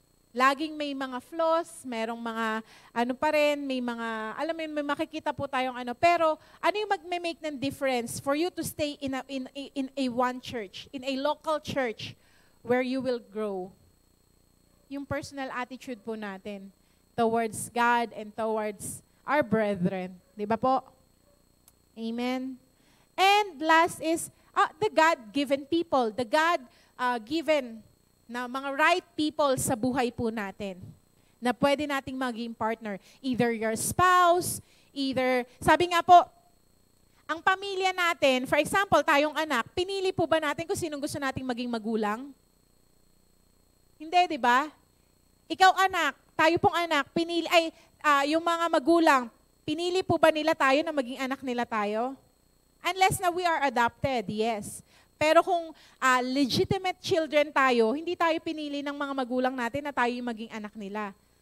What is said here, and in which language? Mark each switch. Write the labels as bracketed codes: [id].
[tl] laging may mga flaws, merong mga ano pa rin, may mga, alam mo yun, may makikita po tayong ano. Pero ano yung magme-make ng [en] difference for you to stay in a one church, in a local church where you will grow? Yung personal attitude po natin towards God and towards our brethren. [tl] Di ba po? [en] Amen. And last is the God-given people. [tl] The God-given na mga right people sa buhay po natin na pwede nating maging partner. [en] Either your spouse, [tl] sabi nga po, ang pamilya natin, for example, tayong anak, pinili po ba natin kung sinong gusto nating maging magulang? Hindi, di ba? Ikaw anak, tayo pong anak, yung mga magulang, pinili po ba nila tayo na maging anak nila tayo? [en] Unless na we are adopted, yes. [tl] Pero kung legitimate children tayo, hindi tayo pinili ng mga magulang natin na tayo yung maging anak nila.